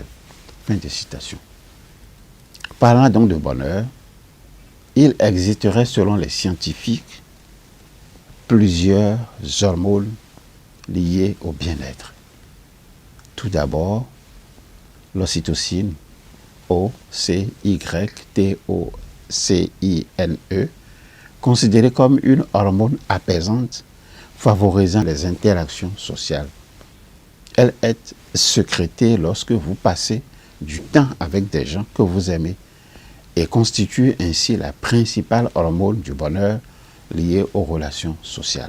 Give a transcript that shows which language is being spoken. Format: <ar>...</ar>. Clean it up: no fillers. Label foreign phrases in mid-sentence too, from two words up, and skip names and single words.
<fr>Fin de citation. Parlant donc de bonheur, il existerait selon les scientifiques plusieurs hormones liées au bien-être. Tout d'abord, l'ocytocine, O-C-Y-T-O-C-I-N-E, considérée comme une hormone apaisante favorisant les interactions sociales. Elle est sécrétée lorsque vous passez du temps avec des gens que vous aimez et constitue ainsi la principale hormone du bonheur liée aux relations sociales.</fr>